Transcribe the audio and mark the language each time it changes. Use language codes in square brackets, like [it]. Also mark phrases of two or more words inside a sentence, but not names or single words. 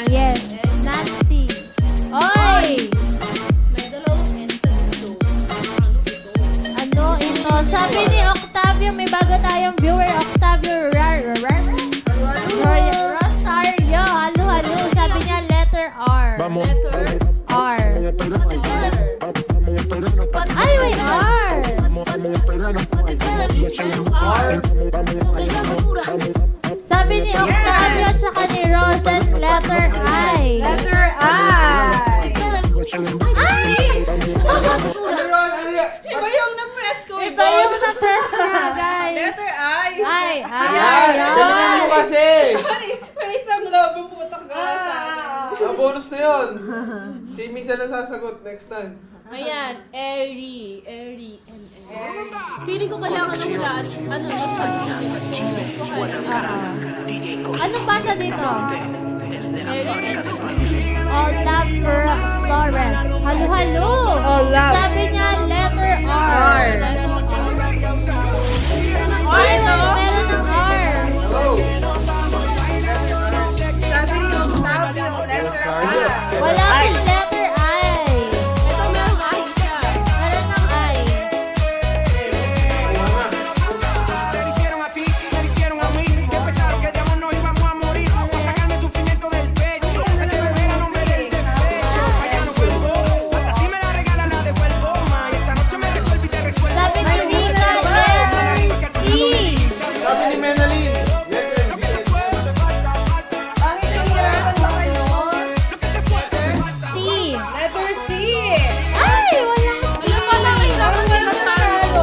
[tl] Yes. Nancy. Oy! May dalawang N sa dulo. Ano ito? Sabi ni Octavio, may bago tayong viewer, Octavio Rosario. Halo-halo. Sabi niya letter R. [es] Vamos. [tl] R. [es] Vamos a esperarnos pa' que [tl] Ay, wait, R. [es] vamos a esperarnos pa' que [tl] Sabi ni Octavio at saka ni Rosen, letter I. Letter I. Ay! Ano yun? Ano yun? Iba yung na-press ko. Iba Yan! Galingan mo kasi! May isang love yung putak ka sa akin. Ang bonus na yun! Si Misa na sasagot [en] next time. [tl] Ayan, [en] airy, airy, and airy. [tl] Feeling ko kailangan ng hulaan. Ano, Anong pasa dito? [en] All love for Florence. [tl] Halo-halo. [en] All love. [tl] Sabi niya, letter R. R. Ay, meron ng R. Hello! Sabi niyo, sabi niyo, letter I. Wala akong letter I. Ito meron ay siya. Meron ng I. [es] Te lo hicieron a ti, me lo hicieron a mí. Que pensaron que de amor nos íbamos a morir. Pa' sacarme el sufrimiento del pecho. Este mujer a nombre del despecho. Allá no vuelvo. Hasta si me la regalan la devuelvo. Ma, y esta noche me resuelvo y te resuelvo. [tl] Sabi ni Rina, letter C. Sabi ni Menalyn. Ang hihirapan ba kayo? C. Letter C. Ay, walang Ano pala kailangan ka na sa ano?